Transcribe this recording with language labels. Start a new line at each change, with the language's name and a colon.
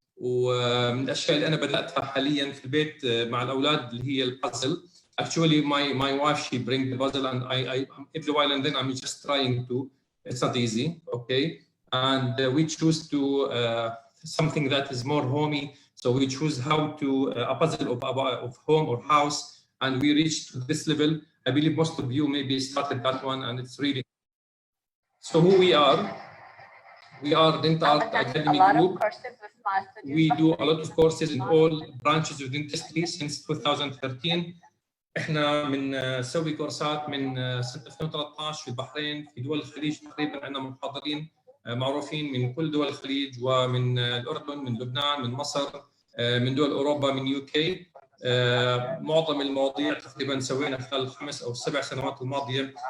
Arabic: ومن الأشياء اللي أنا بدأتها حالياً في البيت مع الأولاد اللي هي البازل.
English: Actually, my wife she brings the puzzle, and I every while and then I'm just trying to. It's not easy, okay. And we choose to something that is more homey. So we choose how to a puzzle of home or house, and we reached to this level. I believe most of you maybe started that one, and it's really. So who we are Dental Art Academy Group. We do a lot of courses in all branches of dentistry since 2013.
Arabic: احنا بنسوي كورسات من سنه 2013 في البحرين، في دول الخليج تقريبا عندنا محاضرين معروفين من كل دول الخليج، ومن الاردن، من لبنان، من مصر، من دول اوروبا، من UK. معظم المواضيع تقريبا سوينا خلال 5 أو 7 سنوات الماضيه.